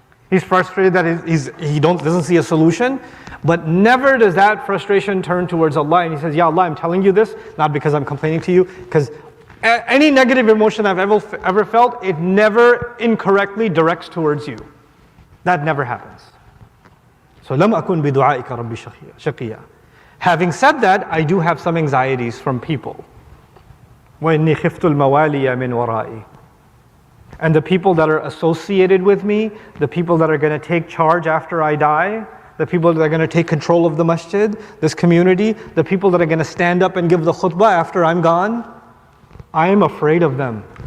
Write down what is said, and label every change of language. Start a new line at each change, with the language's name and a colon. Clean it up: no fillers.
English: He's frustrated that he doesn't see a solution, but never does that frustration turn towards Allah. And he says, Ya Allah, I'm telling you this, not because I'm complaining to you, because any negative emotion I've ever felt, it never incorrectly directs towards you. That never happens.
Arabic: So, لَمْ أَكُنْ بِدُعَائِكَ رَبِّ شَقِيًّا.
English: Having said that, I do have some anxieties from people.
Arabic: وَإِنِّي خِفْتُ الْمَوَالِيَ مِنْ وَرَائِي.
English: And the people that are associated with me, the people that are going to take charge after I die, the people that are going to take control of the masjid, this community, the people that are going to stand up and give the khutbah after I'm gone, I am afraid of them.